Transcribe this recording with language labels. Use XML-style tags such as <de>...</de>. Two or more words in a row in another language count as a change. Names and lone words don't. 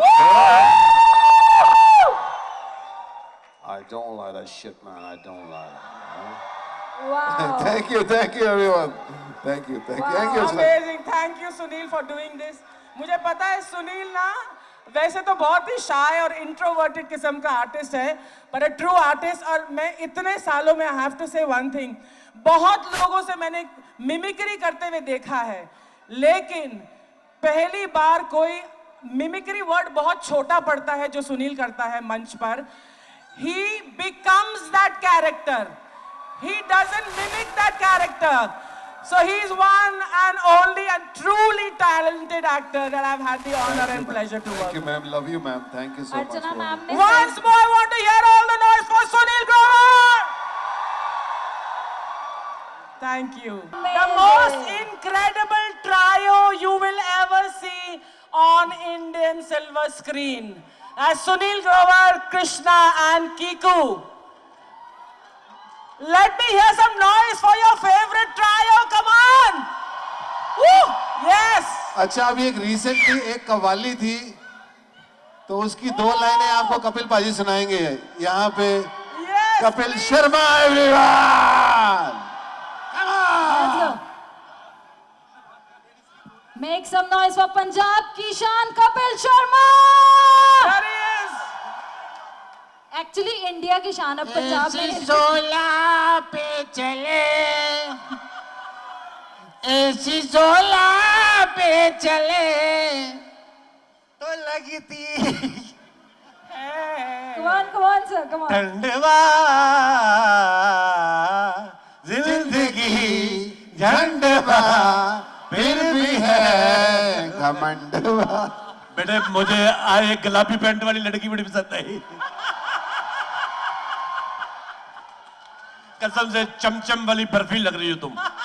<en>I don't like that shit, man. I don't like it. Wow. Thank you everyone. Thank you. Amazing, thank you Sunil for doing this.</en> <hi>मुझे पता है सुनील ना वैसे तो बहुत ही शाय और इंट्रोवर्टेड किस्म का आर्टिस्ट है, पर</hi> <en>a true artist.</en> <hi>और मैं इतने सालों में</hi> <en>I have to say one thing,</en> <hi>बहुत लोगों से मैंने मिमिक्री करते हुए देखा है, लेकिन पहली बार कोई मिमिक्री वर्ड बहुत छोटा पड़ता है जो सुनील करता है मंच पर।</hi> <en>He becomes that character. He doesn't mimic that character. So he is one and only and truly talented actor that I've had the honor and pleasure to work Thank you, with. ma'am. Love you, ma'am. Thank you so much. अर्चना for-</en> <hi>मैम ने</hi> <en>Once more, I want to hear all the noise for Sunil Grover. Thank you. The Amazing. most incredible trio you will ever see on Indian silver screen. As Sunil Grover, Krishna and Kiku. Let me hear some noise for your favorite trio. Come on. Woo! Yes.</en> <hi>अच्छा, अभी एक रिसेंटली एक कव्वाली थी, तो उसकी 2 लाइनें आपको कपिल पाजी सुनाएंगे। यहाँ पे</hi> <en>Yes. Kapil Sharma, everyone. Let's go. Make some noise for</en> <hi>पंजाब की शान</hi> <en>कपिल शर्मा। There he is.</en> <hi>एक्चुअली इंडिया की शान अब पंजाब में। सोला पे चले, ऐसी सोला पे चले तो लगी थी</hi> <en>Come on sir, come on.</en> <hi>ठंडवा जिंदगी झंडवा फिर भी है घमंडवा। बेटे मुझे एक गुलाबी पैंट वाली लड़की बड़ी पसंद आई। कसम से चमचम वाली बर्फी लग रही हो तुम।</hi>